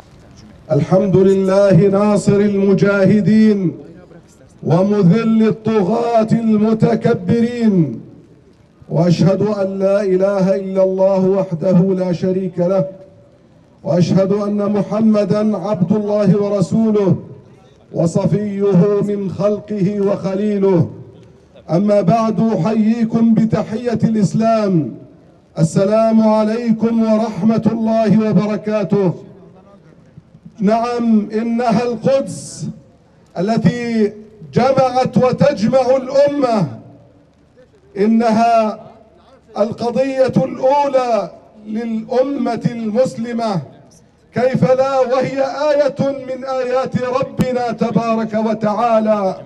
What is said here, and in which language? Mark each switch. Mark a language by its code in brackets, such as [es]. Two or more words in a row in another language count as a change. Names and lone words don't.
[ar] الحمد لله ناصر المجاهدين ومذل الطغاة المتكبرين وأشهد أن لا إله إلا الله وحده لا شريك له وأشهد أن محمدا عبد الله ورسوله وصفيه من خلقه وخليله. أما بعد حياكم بتحية الإسلام. السلام عليكم ورحمة الله وبركاته. نعم إنها القدس التي جمعت وتجمع الأمة إنها القضية الأولى للأمة المسلمة كيف لا وهي آية من آيات ربنا تبارك وتعالى